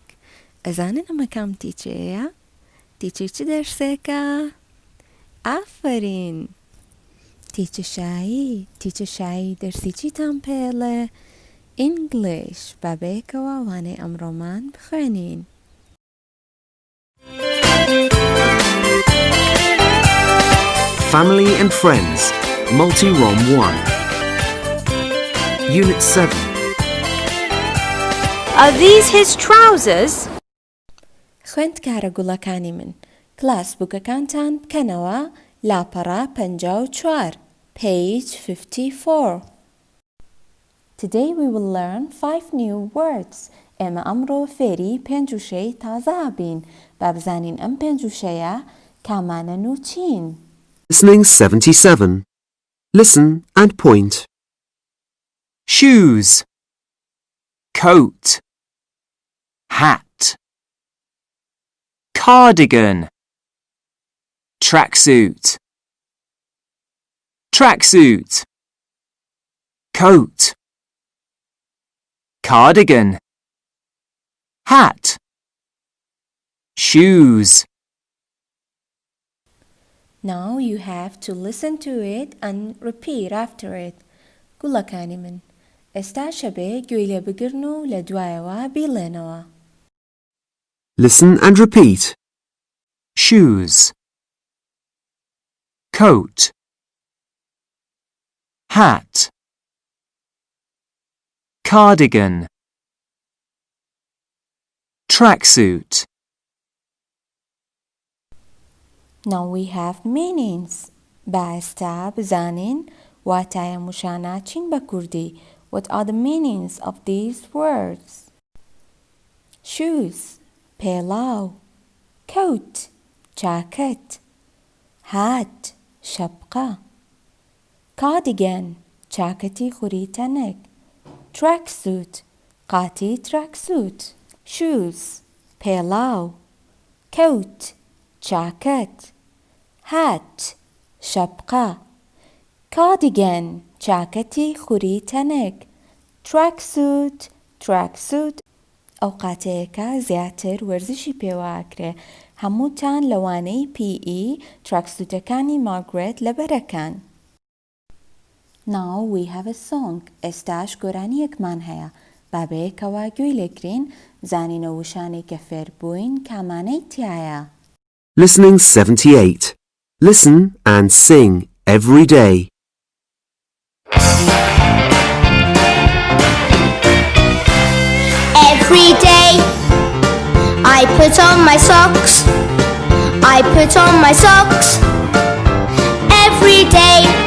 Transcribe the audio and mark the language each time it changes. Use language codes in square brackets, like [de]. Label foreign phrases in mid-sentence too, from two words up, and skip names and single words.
[ckb] ئەزانن ئەمە کام تیچەیە؟ تیچەی چ دەرسێکە؟ ئافرین! تیچە شایی دەرسی چیتان پێڵێ؟ ئینگلیش! با بەیەکەوە وانەی ئەمڕۆمان بخوێنین. [en] Family and Friends, Multi-ROM 1. Unit 7. Are these his trousers? [ckb] خوێندکارە گوڵەکانی من، کلاس بووکەکانتان بکەنەوە لاپەڕە 54, [en] page 54. Today we will learn 5 new words. [ckb] ئێمە ئەمڕۆ فێری 5 وشەی تازە ئابین. با بزانین ئەم 5 وشەیە کامانن و چین. [en] Listening 77. Listen and point. Shoes, coat, hat, cardigan, tracksuit, tracksuit, coat, cardigan, hat, shoes. Now you have to listen to it and repeat after it. [ckb] گوڵەکانی من، ئێستا شەبێ گوێی لێ بگرن و لە دوایەوە بیڵێنەوە. [en] Listen and repeat. Shoes, coat, hat, cardigan, tracksuit. Now we have meanings. [ckb] با ئێستا بزانین واتایە موشانە چین بە کوردی. [en] What are the meanings of these words? Shoes, [ckb] پێڵاو. Coat, چاکەت. Hat, شەپقە. Cardigan, چاکەتی خوریتەنێک. Tracksuit, قاتی tracksuit. [en] Shoes, [ckb] پێڵاو. Coat, چاکەت. Hat, شەپقە. Cardigan, چاکەتی خوریتەنێک. [en] Tracksuit. [ckb] ئەو قاتەیەکە زیاتر وەرزشی پێوەکرێ. هەمووتان لەوانەی PE تراکسوتەکانی مارگرێت لەبەرەکان. [en] Now we have a song. [ckb] ئێستاش گۆرانیەکمان هەیە. با بەیەکەوە گوێی لێگرین زانینە وشانەی کە فێر بووین کامانەی تایە. [en] Listening 78. Listen and sing every day. Every day I put on my socks. I put on my socks. Every day.